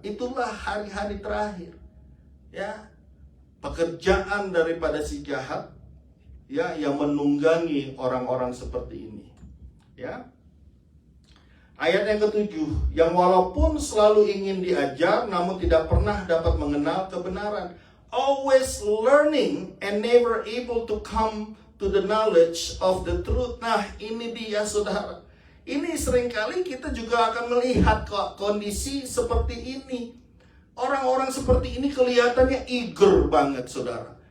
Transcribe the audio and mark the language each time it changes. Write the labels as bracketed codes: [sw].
[id] Itulah hari-hari terakhir. Ya, pekerjaan daripada si jahat, ya, yang menunggangi orang-orang seperti ini. Ya. Ayat yang ke-7, yang walaupun selalu ingin diajar, namun tidak pernah dapat mengenal kebenaran. [en] Always learning and never able to come to the knowledge of the truth. [id] Nah, ini dia, saudara. Ini seringkali kita juga akan melihat kondisi seperti ini. Orang-orang seperti ini kelihatannya eager banget, saudara.